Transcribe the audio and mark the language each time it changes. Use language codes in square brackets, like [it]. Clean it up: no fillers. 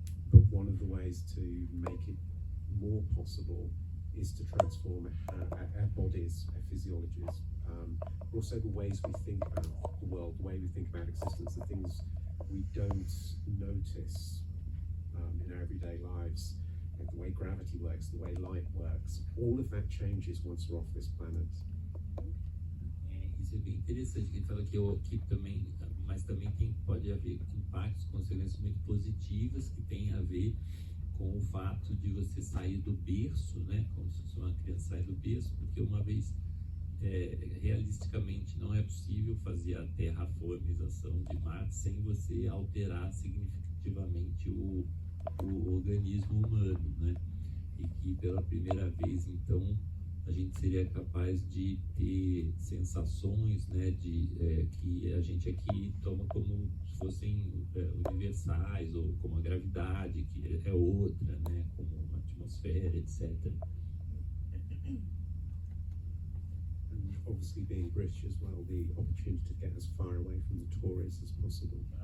[en] But one of the ways to make it more possible is to transform our bodies, our physiologies, but also the ways we think about the world, the way we think about existence, the things we don't notice in our everyday lives, the way gravity works, the way light works. All of that changes once we're off this planet. [pt] Isso é bem interessante, que ele fala que também, mas também pode haver impactos, consequências muito positivas que tem a ver com o fato de você sair do berço, né? Como se fosse uma criança sair do berço, porque uma vez realisticamente não é possível fazer a terraformização de Marte sem você alterar significativamente o organismo humano, né? E que pela primeira vez, então, a gente seria capaz de ter sensações, né, que a gente aqui toma como se fossem universais, ou como a gravidade, que é outra, né, como a atmosfera, etc. [en] And obviously being British as well, the opportunity to get as far away from the tourists as possible.